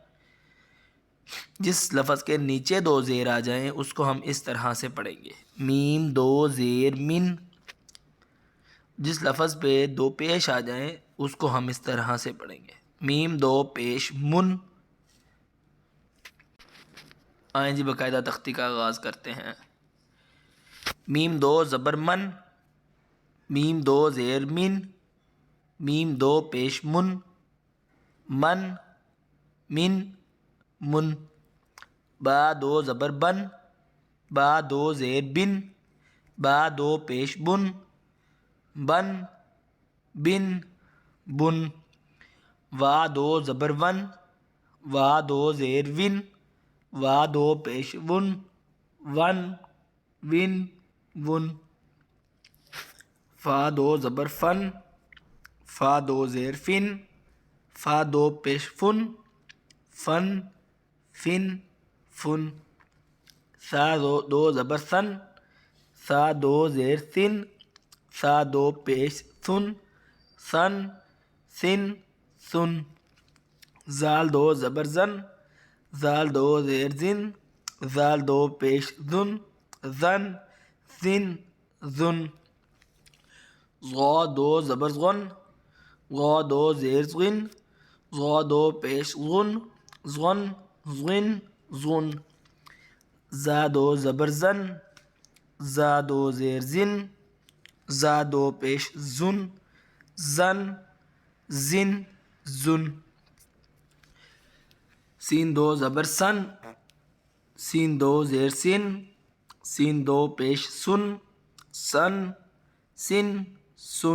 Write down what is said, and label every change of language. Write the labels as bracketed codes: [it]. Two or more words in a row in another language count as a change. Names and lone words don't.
[ur] جس لفظ کے نیچے 2 زیر آ جائیں اس کو ہم اس طرح سے پڑھیں گے: میم 2 زیر من۔ جس لفظ پہ 2 پیش آ جائیں اس کو ہم اس طرح سے پڑھیں گے: میم 2 پیش من۔ آئیں جی باقاعدہ تختی کا آغاز کرتے ہیں۔ میم 2 زبر من، میم 2 زیر من، میم 2 پیش من، من، من، من۔ با 2 زبر بن، با 2 زیر بن، با 2 پیش بن، بن، بن، بن۔ وا 2 زبر ون، وا 2 زیر ون، وا 2 پیش ون، ون، ون، ون۔ فا 2 زبر فن، فا 2 زیر فن، فا 2 پیش فن، فن، فن، فن۔ سا 2 زبر سن، سا 2 زیر سن، سا 2 پیش سن، سن، سن، سن۔ زال 2 زبر زن، زال 2 زیر زن، زال 2 پیش زن، زن، زن، زن۔ غا 2 زبر غن، غا 2 زیر زغن، غا 2 پیش غن، زغن، زغن، زغن۔ زا 2 زبر زن، زا 2 زیر زن، زا 2 پیش زن، زن، زن، زن۔ سین 2 زبر سن، سین 2 زیر سن، سین 2 پیش سن، سن، سن، سن۔